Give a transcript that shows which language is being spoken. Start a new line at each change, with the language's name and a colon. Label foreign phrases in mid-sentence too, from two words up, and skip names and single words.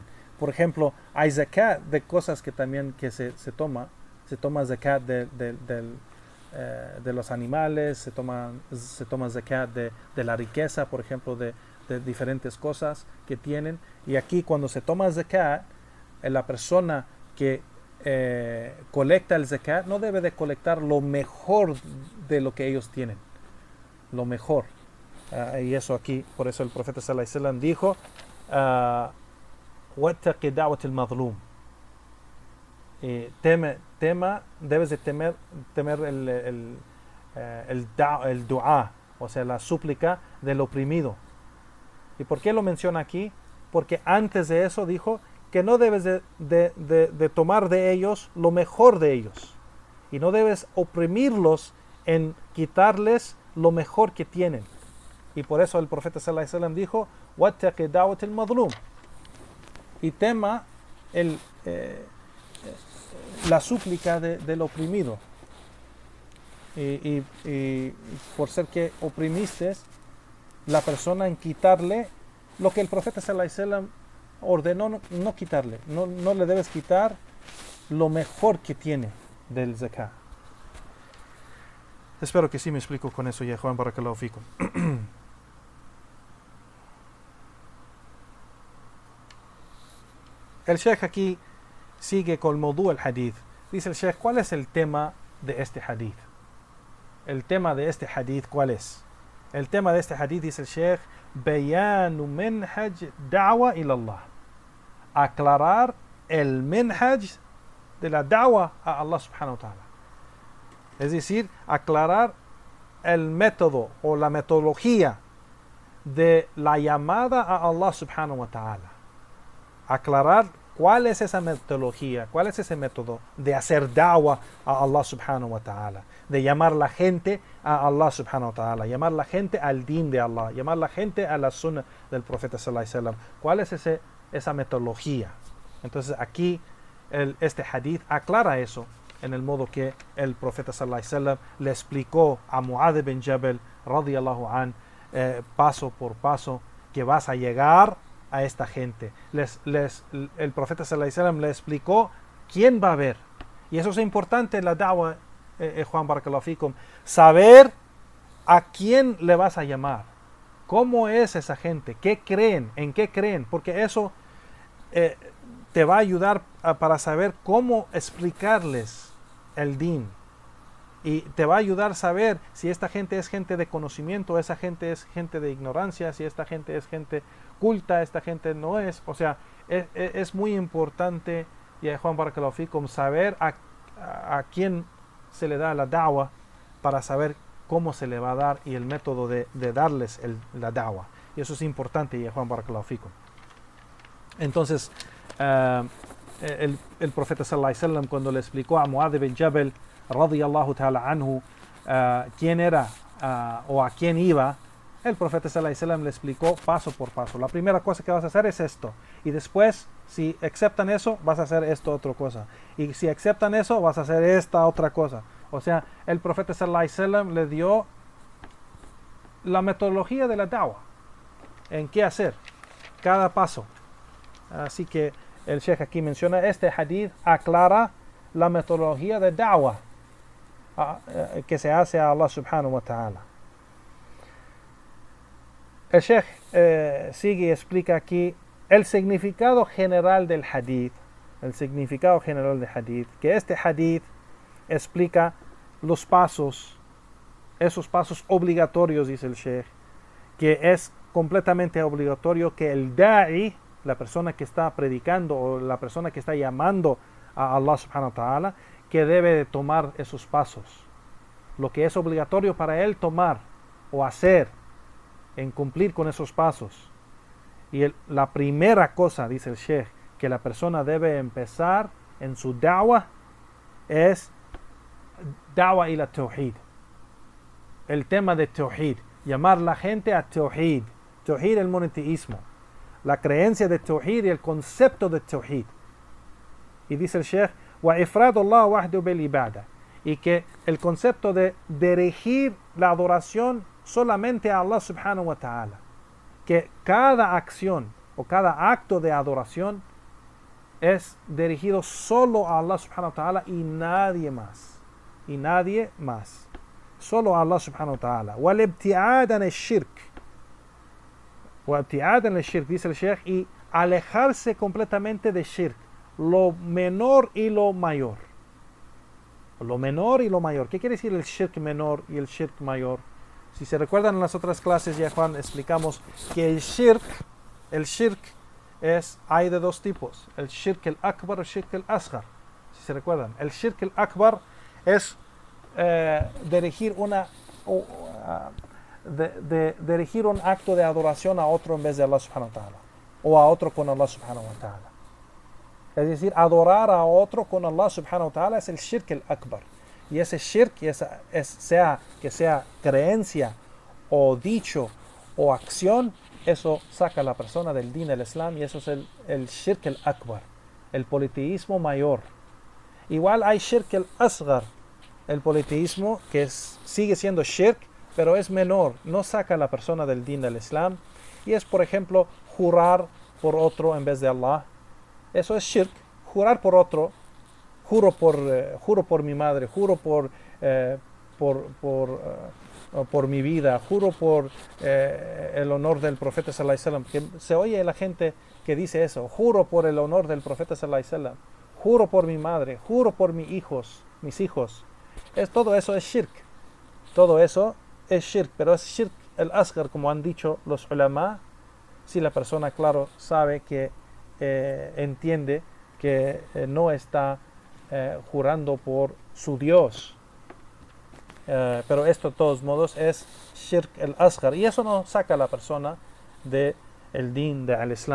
Spanish: Por ejemplo, hay zakat de cosas que también que se toma zakat de los animales, se toma zakat de la riqueza, por ejemplo, de diferentes cosas que tienen. Y aquí cuando se toma zakat, la persona que colecta el zakat no debe de colectar lo mejor de lo que ellos tienen, lo mejor. Y eso aquí, por eso el profeta
Arabic: صلى الله عليه وسلم
Spanish: dijo,
Arabic: وَاتَّقِ دَعْوَةِ الْمَظْلُومِ,
Spanish: debes de temer el dua, o sea, la súplica del oprimido. ¿Y por qué lo menciona aquí? Porque antes de eso dijo que no debes de tomar de ellos lo mejor de ellos, y no debes oprimirlos en quitarles lo mejor que tienen. Y por eso el profeta
Arabic: صلى الله عليه وسلم
Spanish: dijo,
Arabic: وَاتَّقِ دَعْوَةِ الْمَظْلُومِ,
Spanish: y tema la súplica del oprimido. Y por ser que oprimiste la persona en quitarle lo que el profeta
Arabic: صلى الله عليه وسلم
Spanish: ordenó no quitarle, no le debes quitar lo mejor que tiene del zakat. Espero que sí me explico con eso, ya Juan,
Arabic: بارك الله فيكم.
Spanish: El Sheikh aquí sigue con
Arabic: موضوع الحديث.
Spanish: Dice el Sheikh, ¿cuál es el tema de este hadith? El tema de este hadith, ¿cuál es? El tema de este hadith, dice el Sheikh,
Arabic: بيان منهج دعوة إلى الله.
Spanish: Aclarar el minhaj de la da'wa a Allah
Arabic: سبحانه وتعالى.
Spanish: Es decir, aclarar el método o la metodología de la llamada a Allah
Arabic: سبحانه وتعالى.
Spanish: Aclarar cuál es esa metodología, cuál es ese método de hacer da'wa a Allah
Arabic: سبحانه وتعالى,
Spanish: de llamar la gente a Allah
Arabic: سبحانه وتعالى,
Spanish: llamar la gente al din de Allah, llamar la gente a la sunnah del profeta
Arabic: صلى الله عليه وسلم.
Spanish: ¿Cuál es esa metodología? Entonces aquí este hadith aclara eso, en el modo que el profeta
Arabic: صلى الله عليه وسلم
Spanish: le explicó a Mu'adh bin Jabal
Arabic: رضي الله عن,
Spanish: paso por paso, que vas a llegar a esta gente. El profeta
Arabic: صلى الله عليه وسلم
Spanish: le explicó quién va a ver. Y eso es importante en la da'wa, Juan
Arabic: بارك الله فيكم,
Spanish: saber a quién le vas a llamar, cómo es esa gente, qué creen, en qué creen, porque eso te va a ayudar para saber cómo explicarles el din, y te va a ayudar a saber si esta gente es gente de conocimiento, esa gente es gente de ignorancia, si esta gente es gente culta, esta gente no es. O sea, es muy importante, y Juan
Arabic: بارك الله فيكم,
Spanish: saber a quién se le da la da'wa, para saber cómo se le va a dar y el método de darles la da'wa. Y eso es importante, y Juan
Arabic: بارك الله فيكم.
Spanish: Entonces el profeta
Arabic: صلى الله عليه وسلم,
Spanish: cuando le explicó a Mu'adh bin Jabal
Arabic: رضي الله تعالى عنه
Spanish: quién era o a quién iba, el profeta
Arabic: صلى الله عليه وسلم
Spanish: le explicó paso por paso. La primera cosa que vas a hacer es esto, y después, si aceptan eso, vas a hacer esto otra cosa, y si aceptan eso, vas a hacer esta otra cosa. O sea, el profeta
Arabic: صلى الله عليه وسلم
Spanish: le dio la metodología de la da'wa, en qué hacer cada paso. Así que el Sheikh aquí menciona, este hadith aclara la metodología de da'wa que se hace a Allah
Arabic: سبحانه وتعالى.
Spanish: El Sheikh sigue y explica aquí el significado general del hadith. El significado general del hadith. Que este hadith explica los pasos, esos pasos obligatorios, dice el Sheikh, que es completamente obligatorio que el da'i, la persona que está predicando o la persona que está llamando a Allah
Arabic: سبحانه وتعالى,
Spanish: que debe de tomar esos pasos. Lo que es obligatorio para él tomar o hacer en cumplir con esos pasos. Y la primera cosa, dice el Sheikh, que la persona debe empezar en su da'wah es
Arabic: دعوة إلى توحيد.
Spanish: El tema de tawhid, llamar la gente a tawhid. Tawhid, el monoteísmo, la creencia de tawhid y el concepto de tawhid. Y dice el Sheikh,
Arabic: وإفراد الله وحده بالعبادة,
Spanish: y que el concepto de dirigir la adoración solamente a Allah
Arabic: سبحانه وتعالى,
Spanish: que cada acción o cada acto de adoración es dirigido solo a Allah
Arabic: سبحانه وتعالى
Spanish: y nadie más, solo a Allah
Arabic: سبحانه وتعالى. والابتعاد عن الشرك,
Spanish: dice el Sheikh, y alejarse completamente de shirk, lo menor y lo mayor. ¿Qué quiere decir el shirk menor y el shirk mayor? Si se recuerdan, en las otras clases ya Juan explicamos que el shirk hay de dos tipos, el
Arabic: الشرك الأكبر
Spanish: y el
Arabic: الشرك الأصغر.
Spanish: Si se recuerdan, el
Arabic: الشرك الأكبر
Spanish: es dirigir dirigir un acto de adoración a otro en vez de Allah
Arabic: سبحانه وتعالى,
Spanish: o a otro con Allah
Arabic: سبحانه وتعالى.
Spanish: Es decir, adorar a otro con Allah
Arabic: سبحانه وتعالى
Spanish: es el
Arabic: الشرك الأكبر.
Spanish: Y ese shirk, sea creencia o dicho o acción, eso saca a la persona del din del Islam, y eso es el
Arabic: الشرك الأكبر,
Spanish: el politeísmo mayor. Igual hay
Arabic: الشرك الأصغر,
Spanish: el politeísmo que sigue siendo shirk, pero es menor, no saca a la persona del din del Islam, y es, por ejemplo, jurar por otro en vez de Allah. Eso es shirk, jurar por otro. Juro por mi madre, juro por mi vida, juro por el honor del profeta
Arabic: صلى الله عليه وسلم.
Spanish: Que se oye la gente que dice eso, juro por el honor del profeta
Arabic: صلى الله عليه وسلم,
Spanish: juro por mi madre, juro por mis hijos. Todo eso es shirk. Todo eso es shirk, pero es
Arabic: الشرك الأصغر,
Spanish: como han dicho los ulama, si la persona, claro, sabe que entiende que no está jurando por su Dios, pero esto de todos modos es
Arabic: الشرك الأصغر,
Spanish: y eso no saca a la persona del din del Islam.